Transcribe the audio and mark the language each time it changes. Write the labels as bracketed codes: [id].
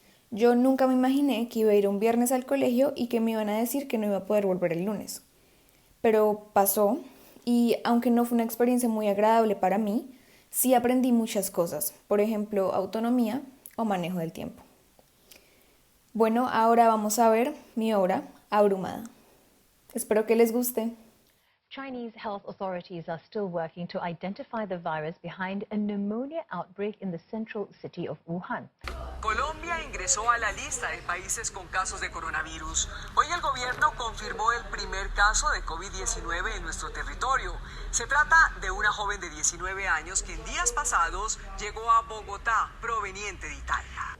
[es] Yo nunca me imaginé que iba a ir un viernes al colegio y que me iban a decir que no iba a poder volver el lunes. Pero pasó, y aunque no fue una experiencia muy agradable para mí, sí aprendí muchas cosas, por ejemplo, autonomía o manejo del tiempo. Bueno, ahora vamos a ver mi obra, Abrumada. Espero que les guste. [en] Chinese health authorities are still working to identify the virus behind a pneumonia outbreak in the central city of Wuhan. [es] Colombia ingresó a la lista de países con casos de coronavirus. Hoy el gobierno confirmó el primer caso de COVID-19 en nuestro territorio. Se trata de una joven de 19 años que en días pasados llegó a Bogotá, proveniente de Italia.